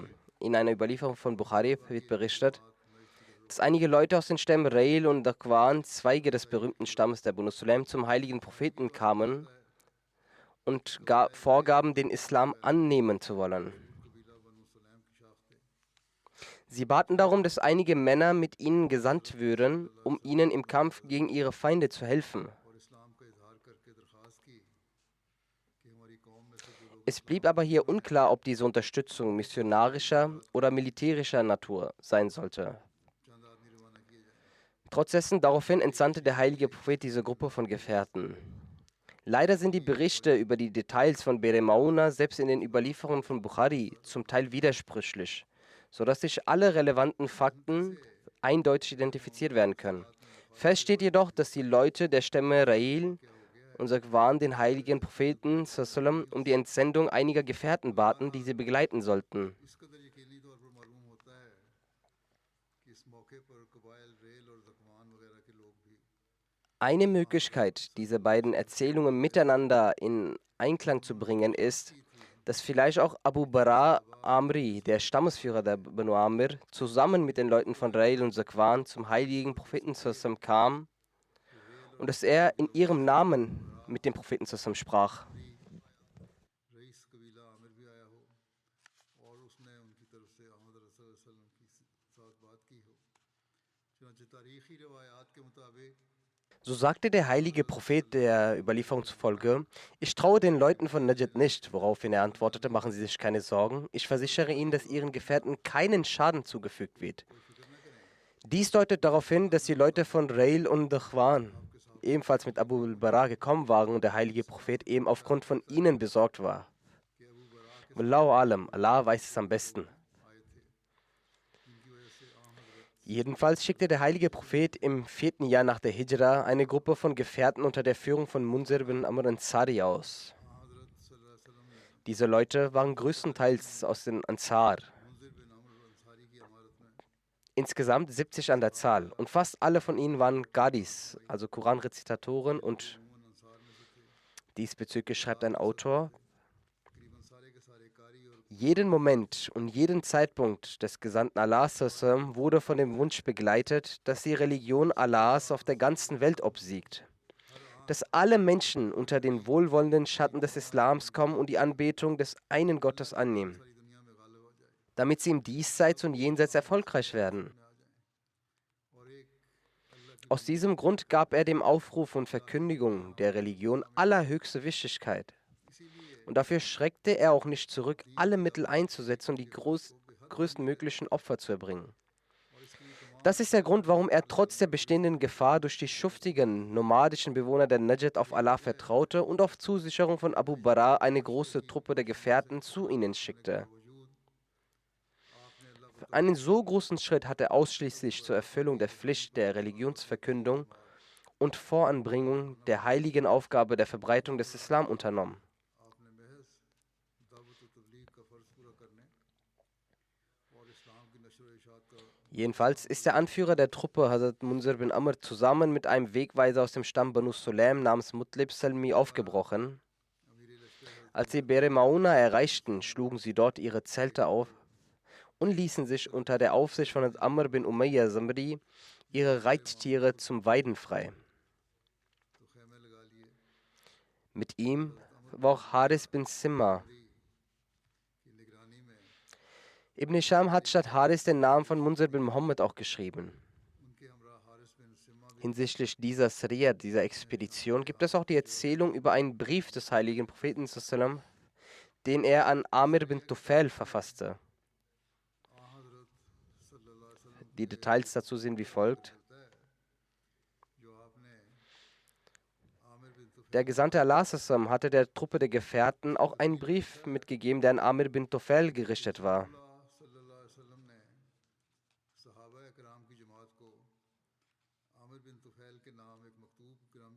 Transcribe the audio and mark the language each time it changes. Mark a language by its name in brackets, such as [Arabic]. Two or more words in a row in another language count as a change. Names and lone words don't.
[German] In einer Überlieferung von Bukhari wird berichtet, dass einige Leute aus den Stämmen Rail und Dakwan, Zweige des berühmten Stammes der Banu Sulaim, zum heiligen Propheten kamen und vorgaben, den Islam annehmen zu wollen. Sie baten darum, dass einige Männer mit ihnen gesandt würden, um ihnen im Kampf gegen ihre Feinde zu helfen. [Urdu] اور اسلام کا اظہار کرکے درخواست کی کہ ہماری قوم میں سے جو لوگ [German] Es blieb aber hier unklar, ob diese Unterstützung missionarischer oder militärischer Natur sein sollte. [Urdu] چند آدمی روانہ کیے جائیں گے. [German] Trotz dessen, daraufhin entsandte der heilige Prophet diese Gruppe von Gefährten. Leider sind die Berichte über die Details von Bere Mauna selbst in den Überlieferungen von Bukhari zum Teil widersprüchlich, sodass sich alle relevanten Fakten eindeutig identifiziert werden können. Fest steht jedoch, dass die Leute der Stämme Rail und Zakwan den heiligen Propheten sallam, um die Entsendung einiger Gefährten baten, die sie begleiten sollten. [Urdu] اس قدر یقینی طور پر معلوم ہوتا ہے کہ اس موقع پر قبائل رعل اور ذکوان وغیرہ کے لوگ بھی [German] Eine Möglichkeit, diese beiden Erzählungen miteinander in Einklang zu bringen, ist, dass vielleicht auch Abu Bara Amri, der Stammesführer der Banu Amir, zusammen mit den Leuten von Rail und Zakwan zum heiligen Propheten sallam kam und dass er in ihrem Namen mit dem Propheten sallam sprach. [Urdu] رئیس قبیلہ عامر بھی آیا ہو اور اس نے ان کی طرف سے احمد رسول [Arabic] صلى الله عليه وسلم [Urdu] کی ساتھ بات کی ہو. چنانچہ تاریخی روایات کے مطابق [German] So sagte der heilige Prophet der Überlieferung zufolge: Ich traue den Leuten von Najd nicht, woraufhin er antwortete: Machen Sie sich keine Sorgen, ich versichere Ihnen, dass Ihren Gefährten keinen Schaden zugefügt wird. Dies deutet darauf hin, dass die Leute von Rail und Dakhwan ebenfalls mit Abu al-Bara gekommen waren und der heilige Prophet eben aufgrund von ihnen besorgt war. [Arabic] والله أعلم, [German] Allah weiß es am besten. Jedenfalls schickte der heilige Prophet im 4. Jahr nach der Hijra eine Gruppe von Gefährten unter der Führung von Munzir bin Amr Ansari aus. [Arabic] حضرت صلى الله عليه وسلم نے [German] Diese Leute waren größtenteils aus den Ansar, [Urdu] منذر بن عمرو انصاری کی امارت میں [German] insgesamt 70 an der Zahl, und fast alle von ihnen waren Gadis, also Koranrezitatoren, und [Urdu] عموماً انصار میں سے تھے. [German] diesbezüglich schreibt ein Autor: [Urdu] تقریباً سارے کے سارے قاری اور [German] Jeden Moment und jeden Zeitpunkt des Gesandten Allahs wurde von dem Wunsch begleitet, dass die Religion Allahs auf der ganzen Welt obsiegt. Dass alle Menschen unter den wohlwollenden Schatten des Islams kommen und die Anbetung des einen Gottes annehmen, [Urdu] ساری دنیا میں غالب ہو جائے [German] damit sie im Diesseits und Jenseits erfolgreich werden. [Urdu] میں آ جائے اور ایک اللہ کی [German] Aus diesem Grund gab er dem Aufruf und Verkündigung der Religion allerhöchste Wichtigkeit. Und dafür schreckte er auch nicht zurück, alle Mittel einzusetzen und die größtmöglichen Opfer zu erbringen. Das ist der Grund, warum er trotz der bestehenden Gefahr durch die schuftigen, nomadischen Bewohner der Najd auf Allah vertraute und auf Zusicherung von Abu Bara eine große Truppe der Gefährten zu ihnen schickte. Für einen so großen Schritt hat er ausschließlich zur Erfüllung der Pflicht der Religionsverkündung und Voranbringung der heiligen Aufgabe der Verbreitung des Islam unternommen. [Urdu] آپ نے محض دعوت و تبلیغ کا فرض پورا کرنے اور اسلام کی نشر و اشاعت کا [German] Jedenfalls ist der Anführer der Truppe, Hazrat Munzir bin Amr, zusammen mit einem Wegweiser aus dem Stamm Banu Sulaim namens Mutlib Salmi aufgebrochen. Als sie Bere Mauna erreichten, schlugen sie dort ihre Zelte auf und ließen sich unter der Aufsicht von Hazrat Amr bin Umayya Zamri ihre Reittiere zum Weiden frei. [Urdu] تو خیمے لگا لیے [German] Mit ihm war auch Haris bin Simma. [Urdu] کی نگرانی میں [German] Ibn Hisham hat statt Haris den Namen von Munzir bin Muhammad auch geschrieben. [Urdu] ان کے ہمراہ حارث بن صمہ بھی [German] Hinsichtlich dieser Sriya, dieser Expedition, gibt es auch die Erzählung über einen Brief des heiligen Propheten sallam, den er an Amir bin Tufail verfasste. [Arabic] حضرت صلى الله عليه وسلم [German] Die Details dazu sind wie folgt. [Urdu] ہوتا ہے جو آپ نے عامر بن طفیل [German] Der Gesandte Allah sallam hatte der Truppe der Gefährten auch einen Brief mitgegeben, der an Amir bin Tufail gerichtet war. [Arabic] صلى الله عليه وسلم [Urdu] نے صحابہ کرام کی جماعت کو عامر بن طفیل کے نام ایک مکتوب گرامی